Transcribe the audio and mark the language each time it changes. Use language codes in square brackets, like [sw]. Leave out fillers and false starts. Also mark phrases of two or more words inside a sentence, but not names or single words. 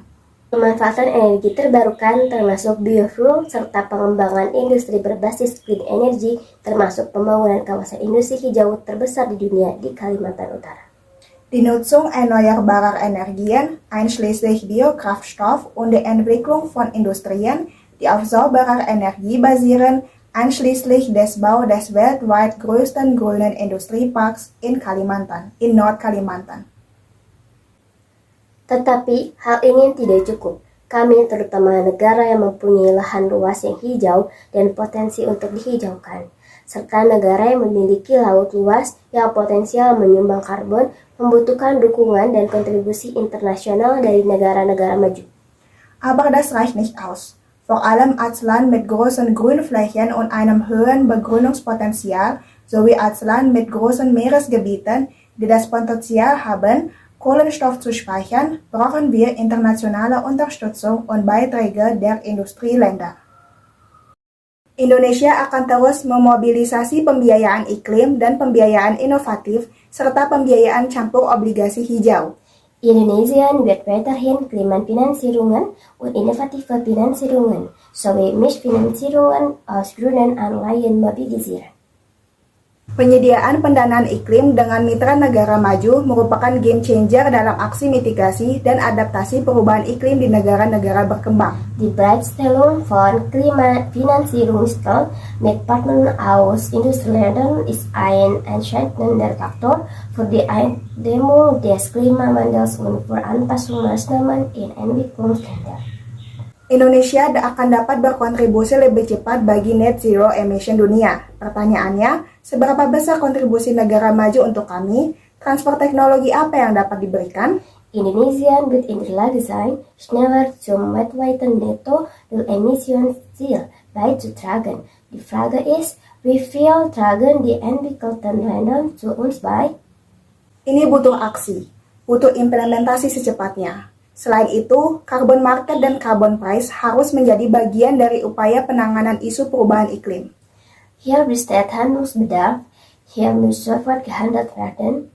[id] Pemanfaatan energi terbarukan termasuk biofuel serta pengembangan industri berbasis [en] clean energy [id] termasuk pembangunan kawasan industri hijau terbesar di dunia di Kalimantan Utara. [de] Die Nutzung erneuerbarer Energien, einschließlich Biokraftstoff und die Entwicklung von Industrien, die auf sauberer Energie basieren, einschließlich des Bau des weltweit größten grünen Industrieparks in Nordkalimantan. [id] Tetapi hal ini tidak cukup. Kami, terutama negara yang mempunyai lahan luas yang hijau dan potensi untuk dihijaukan, serta negara yang memiliki laut luas yang potensial menyumbang karbon, membutuhkan dukungan dan kontribusi internasional dari negara-negara maju. [de] Aber das reicht nicht aus. Vor allem als Land mit großen Grünflächen und einem hohen Begrünungspotenzial sowie als Land mit großen Meeresgebieten, die das Potenzial haben, Kohlenstoff zu speichern, brauchen wir internationale Unterstützung und Beiträge der Industrieländer. [id] Indonesia akan terus memobilisasi pembiayaan iklim dan pembiayaan inovatif serta pembiayaan campur obligasi hijau. [de] Indonesien wird weiterhin Klimafinanzierungen und innovative Finanzierungen sowie Mischfinanzierungen aus grünen Anleihen mobilisieren. [id] Penyediaan pendanaan iklim dengan mitra negara maju merupakan [en] game changer [id] dalam aksi mitigasi dan adaptasi perubahan iklim di negara-negara berkembang. [de] Die Bereitstellung von Klimafinanzierungsmitteln mit Partnern aus Industrieländern ist ein entscheidender Faktor für die Eindämmung des Klimawandels und für Anpassungsmaßnahmen in Entwicklungsländern. [id] Indonesia akan dapat berkontribusi lebih cepat bagi [en] net zero emission [id] dunia. Pertanyaannya, seberapa besar kontribusi negara maju untuk kami? Transfer teknologi apa yang dapat diberikan? [de] Indonesia wird in der Lage sein, schneller zum weltweiten Netto-Null-Emissionsziel beizutragen. Die Frage ist, wie viel tragen die entwickelten Länder zu uns bei? [id] Ini butuh aksi, butuh implementasi secepatnya. Selain itu, [en] carbon market [id] dan [en] carbon price [id] harus menjadi bagian dari upaya penanganan isu perubahan iklim. [de] Hier besteht Handlungsbedarf, hier muss sofort gehandelt werden.